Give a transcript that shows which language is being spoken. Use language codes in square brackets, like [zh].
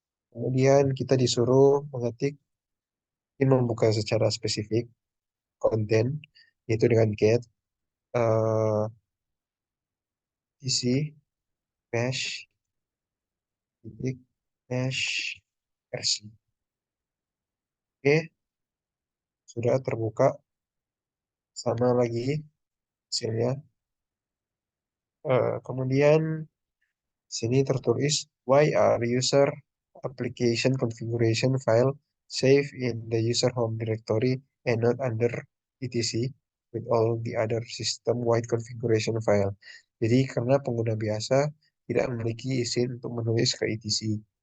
[id] Kemudian kita disuruh mengetik, ini membuka secara spesifik konten, yaitu dengan get isi bash titik bash versi. Oke, sudah terbuka, sama lagi hasilnya. Kemudian sini tertulis [en] why are user application configuration file save in the user home directory and not under etc with all the other system wide configuration file. [id] Jadi karena pengguna biasa tidak memiliki izin untuk menulis ke etc.